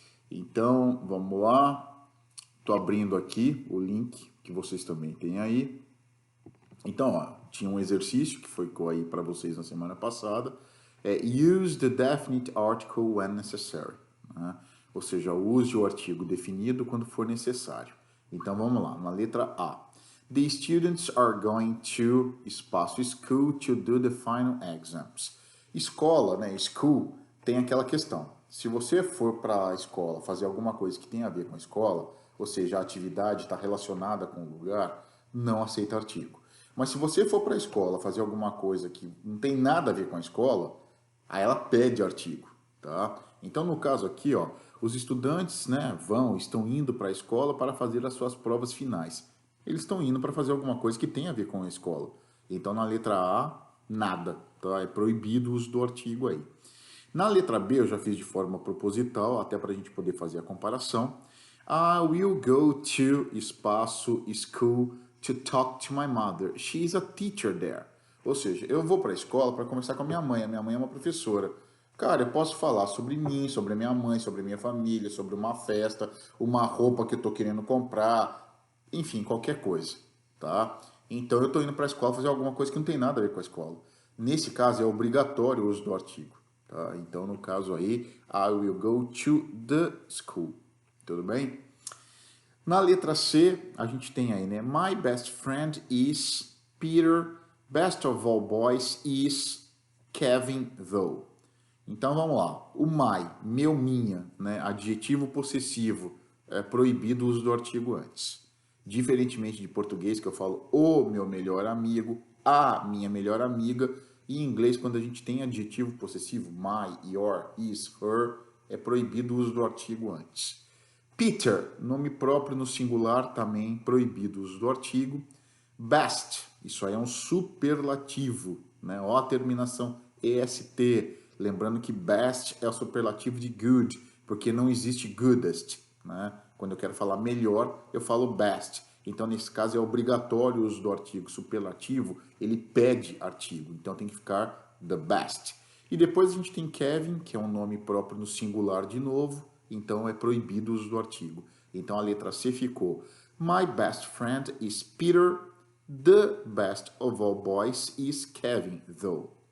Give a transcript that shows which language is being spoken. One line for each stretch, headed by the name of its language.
Portuguese: Então vamos lá. Estou abrindo aqui o link que vocês também têm aí. Então, ó, tinha um exercício que foi aí para vocês na semana passada.
English: Use the definite article when necessary. Né?
Portuguese: Ou seja, use o artigo definido quando for necessário. Então vamos lá, na letra A.
English: The students are going to espaço school to do the final exams.
Portuguese: Escola, né? School tem aquela questão. Se você for para a escola fazer alguma coisa que tem a ver com a escola, ou seja, a atividade está relacionada com o lugar, não aceita artigo. Mas se você for para a escola fazer alguma coisa que não tem nada a ver com a escola, aí ela pede artigo, tá? Então, no caso aqui, ó, os estudantes, né, estão indo para a escola para fazer as suas provas finais. Eles estão indo para fazer alguma coisa que tem a ver com a escola. Então, na letra A, nada, tá? É proibido o uso do artigo aí. Na letra B, eu já fiz de forma proposital, até para a gente poder fazer a comparação.
English: I will go to espaço school to talk to my mother. She's a teacher there.
Portuguese: Ou seja, eu vou para a escola para conversar com a minha mãe. A minha mãe é uma professora. Cara, eu posso falar sobre mim, sobre a minha mãe, sobre a minha família, sobre uma festa, uma roupa que eu estou querendo comprar, enfim, qualquer coisa, tá? Então eu estou indo para a escola fazer alguma coisa que não tem nada a ver com a escola. Nesse caso é obrigatório o uso do artigo, tá? Então no caso aí,
English: I will go to the school.
Portuguese: Tudo bem? Na letra C, a gente tem aí, né?
English: My best friend is Peter. Best of all boys is Kevin, though.
Portuguese: Então vamos lá. O my, meu, minha, né? Adjetivo possessivo, é proibido o uso do artigo antes. Diferentemente de português, que eu falo o meu melhor amigo, a minha melhor amiga. E em inglês, quando a gente tem adjetivo possessivo, my, your, is, her, é proibido o uso do artigo antes. Peter, nome próprio no singular, também proibido o uso do artigo. Best, isso aí é um superlativo, né? Ó a terminação EST. Lembrando que best é o superlativo de good, porque não existe goodest, né? Quando eu quero falar melhor, eu falo best. Então, nesse caso, é obrigatório o uso do artigo superlativo, ele pede artigo. Então, tem que ficar the best. E depois a gente tem Kevin, que é um nome próprio no singular de novo, então é proibido o uso do artigo. Então, a letra C ficou:
English: My best friend is Peter. The best of all boys is Kevin, though.